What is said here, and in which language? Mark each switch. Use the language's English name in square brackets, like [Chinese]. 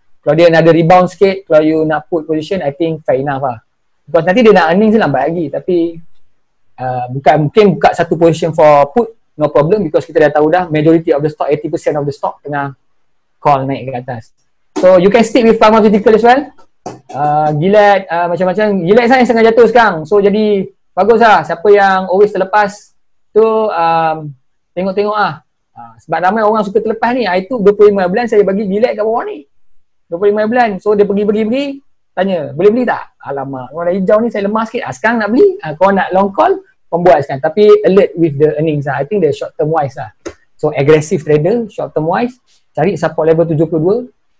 [Malay] Kalau dia ada rebound sikit, kalau you nak put position, [English] I think fair enough [Malay] lah. Because nanti dia nak earning je lambat lagi. Tapi mungkin buka satu position for put, no problem because kita dah tahu dah [English] majority of the stock, [Malay] 80% of the stock tengah call naik ke atas. [English] So you can stick with pharmaceutical as well. [Malay] Gilead macam-macam. Gilead saya sangat jatuh sekarang. So jadi bagus lah. Siapa yang always terlepas tu tengok-tengok lah. Sebab ramai orang suka terlepas ni. Itu 25 bulan saya bagi Gilead kat bawah ni. 25 bulan. So dia pergi tanya, boleh beli tak? Alamak, warna hijau ni saya lemah sikit. Sekarang nak beli, korang nak long call, pembuat sekarang. Tapi [English] alert with the earnings lah. I think the short term wise lah. So aggressive trader, short term wise, [Malay] cari [English] support level 72.